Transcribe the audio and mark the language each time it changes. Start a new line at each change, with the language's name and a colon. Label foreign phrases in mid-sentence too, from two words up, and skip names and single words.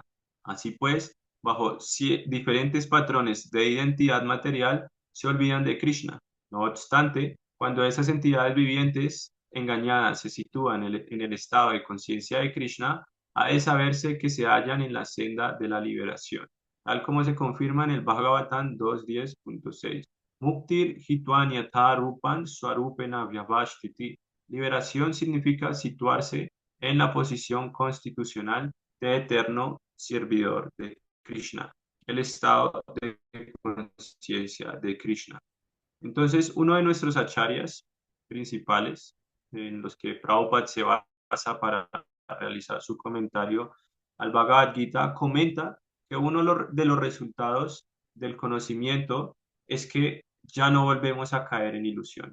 Spanish: Así pues, bajo diferentes patrones de identidad material, se olvidan de Krishna. No obstante, cuando esas entidades vivientes engañadas se sitúan en el estado de conciencia de Krishna, ha de saberse que se hallan en la senda de la liberación, tal como se confirma en el Bhagavatam 2.10.6.
Sanskrit: Muktir hitwanyatha rupan swarupena vyavashtiti.
Spanish: Liberación significa situarse en la posición constitucional de eterno servidor de Krishna, el estado de conciencia de Krishna. Entonces, uno de nuestros acharyas principales, en los que Prabhupada se basa para realizar su comentario al Bhagavad Gita, comenta que uno de los resultados del conocimiento es que ya no volvemos a caer en ilusión.